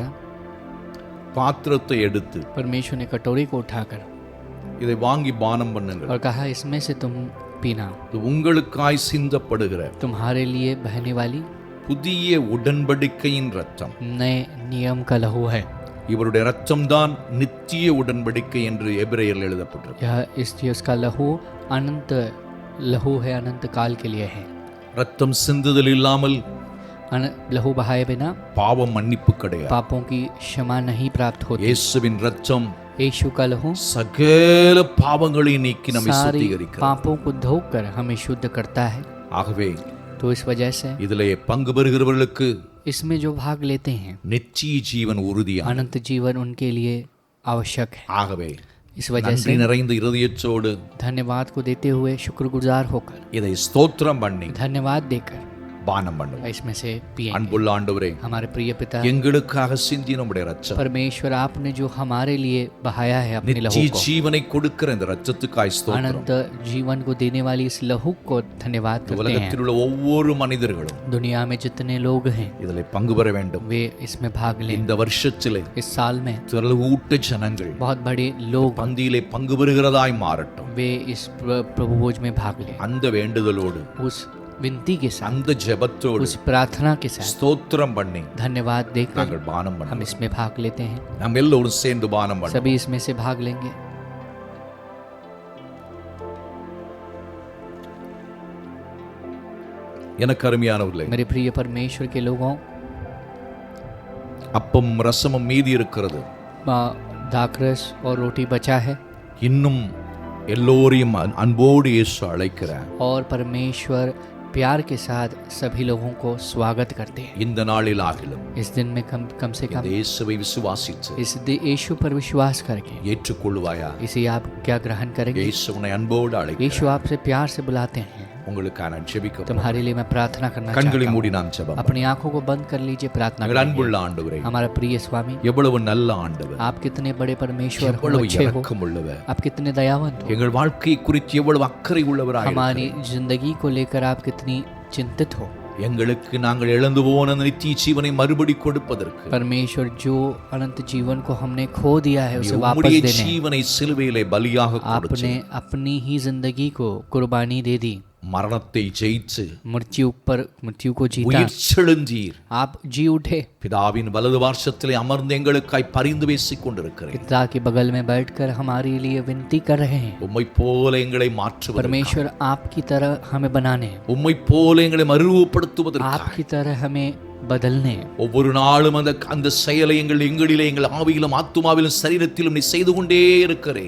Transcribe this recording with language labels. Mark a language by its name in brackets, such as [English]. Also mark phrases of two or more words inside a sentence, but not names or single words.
[Tamil] பாத்திரத்தை எடுத்து [Hindi] परमेश्वर ने कटोरी को उठाकर [Tamil] இதை வாங்கி பானம் பண்ணுங்கள். [Hindi] और कहा, इसमें से तुम पीना, [Tamil] இது உங்களுக்காய் சிந்தப்படுகிற [Hindi] तुम्हारे लिए बहने वाली [Tamil] புதிய உடன்படிக்கையின் ரத்தம். [Hindi] नए नियम का लहू है। [Tamil] இவருடைய ரத்தம் தான் நித்திய உடன்படிக்கை என்று எபிரெயரில் எழுதப்பட்டிருக்கு. [Hindi] यह इसलिए उसका लहू अनंत लहू है, अनंत काल के लिए है। [Tamil] ரத்தம் சிந்துதல் இல்லாமல் [Hindi] लहू बहाए बिना [Tamil] பாவம் மன்னிப்பு கிடையாது. [Hindi] पापों की क्षमा नहीं प्राप्त होती। [Tamil] இயேசுவின் ரத்தம் [Hindi] यीशु का लहू [Tamil] சகல பாவங்களை நீக்கி நம்மை [Hindi] सारी [Tamil] சுத்திகரிக்கிறது. [Hindi] पापों को धोकर हमें शुद्ध करता है। [Tamil] ஆகவே [Hindi] तो इस वजह से [Tamil] இதிலே பங்கு பெறுகிறவர்களுக்கு [Hindi] इसमें जो भाग लेते हैं [Tamil] நித்திய ஜீவன் உறுதியான. [Hindi] अनंत जीवन उनके लिए आवश्यक है। [Tamil] ஆகவே [Hindi] इस वजह [Tamil] நன்றி [Hindi] से [Tamil] நிறைந்த இருதயத்தோடு [Hindi] धन्यवाद को देते हुए शुक्रगुजार होकर [Tamil] இதை ஸ்தோத்திரம் பண்ணி [Hindi] धन्यवाद देकर [Tamil] பானம் பண்ணும். [Hindi] इसमें से पिए। [Tamil] அன்புள்ள ஆண்டவரே, [Hindi] हमारे प्रिय पिता, [Tamil] எங்களுக்காக சிந்திய நம்முடைய ரத்தம், [Hindi] परमेश्वर आपने जो हमारे लिए बहाया है अपने लहू [Tamil] நித்திய [Hindi] को, [Tamil] ஜீவனை கொடுக்கிற இந்த ரத்தத்துக்காய் ஸ்தோத்திரம். [Hindi] अनंत जीवन को देने वाली इस लहू को धन्यवाद करते हैं। [Tamil] உலகத்தில் உள்ள ஒவ்வொரு மனிதர்களும் [Hindi] दुनिया में जितने लोग हैं [Tamil] இதில் பங்கு பெற வேண்டும். [Hindi] वे इसमें भाग लें। [Tamil] இந்த வருஷத்திலே [Hindi] इस साल में [Tamil] திரளூட்ட ஜனங்கள் [Hindi] बहुत बड़े लोग [Tamil] பந்தியிலே பங்கு பெறுகிறதாய் மாறட்டும். [Hindi] वे इस प्रभु भोज में भाग लें। [Tamil] அந்த வேண்டுதலோடு, [Hindi] उस विनती के साथ, [Tamil] அந்த ஜெபத்தோடு [Hindi] उस प्रार्थना के साथ [Tamil] ஸ்தோத்திரம் பண்ணி [Hindi] धन्यवाद देकर [Tamil] நாங்கள் பானம் [Hindi] हम [Tamil] பண்ணுவோம். [Hindi] इसमें भाग लेते हैं। [Tamil] நாம் எல்லோரும் சேர்ந்து பானம் பண்ணுவோம். [Hindi] सभी इसमें से भाग लेंगे। [Tamil] எனக்கு அருமையானவர்களே, [Hindi] मेरे प्रिय परमेश्वर के लोगों, [Tamil] அப்பம் ரசமும் மீதி இருக்கிறது. [Hindi] दाखरस और रोटी बचा है [Tamil] இன்னும் எல்லோரையும் அன்போடு இயேசு அழைக்கிறார். [Hindi] और परमेश्वर प्यार के साथ सभी लोगों को स्वागत करते हैं। [Tamil] இந்த நாளில் ஆகிலும் [Hindi] इस दिन में कम से [Tamil] இந்த [Hindi] कम [Tamil] இயேசுவை விசுவாசித்து [Hindi] इस यीशु पर विश्वास करके [Tamil] ஏற்றுக்கொள்வாயா? [Hindi] इसे आप क्या ग्रहण करेंगे? [Tamil] இயேசு உன்னை அன்போடு அழைக்கிறார். [Hindi] यीशु आपसे प्यार से बुलाते हैं। [Tamil] உங்களுக்காக நான் ஜெபிக்க [Hindi] तुम्हारे लिए मैं प्रार्थना करना [Tamil] கண்களை [Hindi] चाहता [Tamil] மூடி [Hindi] हूँ। [Tamil] நாம் ஜெபம். [Hindi] अपनी आंखों को बंद कर लीजिए, प्रार्थना [Tamil] எங்கள் [Hindi] करेंगे। [Tamil] அன்புள்ள ஆண்டவரே, [Hindi] हमारा प्रिय स्वामी, [Tamil] எவ்வளவு நல்ல ஆண்டவர், [Hindi] आप कितने बड़े परमेश्वर हो, [Tamil] எவ்வளவு [Hindi] अच्छे हो, [Tamil] இரக்கம் உள்ளவர், [Hindi] आप कितने दयावंत हो, [Tamil] எங்கள் வாழ்க்கையை குறித்து எவ்வளவு அக்கறை உள்ளவராய் [Hindi] हमारी जिंदगी को लेकर आप कितनी चिंतित हो। [Tamil] எங்களுக்கு நாங்கள் இழந்து போன நித்திய ஜீவனை மறுபடி கொடுப்பதற்கு [Hindi] परमेश्वर, जो अनंत जीवन को हमने खो दिया है उसे वापस [Tamil] உம்முடைய [Hindi] देने [Tamil] ஜீவனை சிலுவையிலே பலியாக கொடுத்து [Hindi] आपने अपनी ही जिंदगी को कुर्बानी दे दी। [Tamil] மரணத்தை ஜெயித்து [Hindi] मृत्यु को जीता, [Tamil] உயிர் செழுந்தீர். [Hindi] आप जी उठे, [Tamil] பிதாவின் வலது பார்சத்திலே அமர்ந்து எங்களுக்காய் பரிந்து பேசிக் கொண்டிருக்கிறேன். [Hindi] पिता के बगल में बैठकर हमारे लिए विनती कर रहे हैं। [Tamil] உம்மை போல எங்களை மாற்றுவதற்கு, [Hindi] परमेश्वर आपकी तरह हमें बनाने, [Tamil] உம்மை போல எங்களை மறுரூபப்படுத்துவதற்கு, [Hindi] आपकी तरह हमें बदलने, [Tamil] ஒவ்வொரு நாளும் அந்த செயலை எங்களிலே எங்கள் ஆவியிலும் ஆத்துமாவிலும் சரீரத்திலும் நீ செய்து கொண்டே இருக்கிறேன்.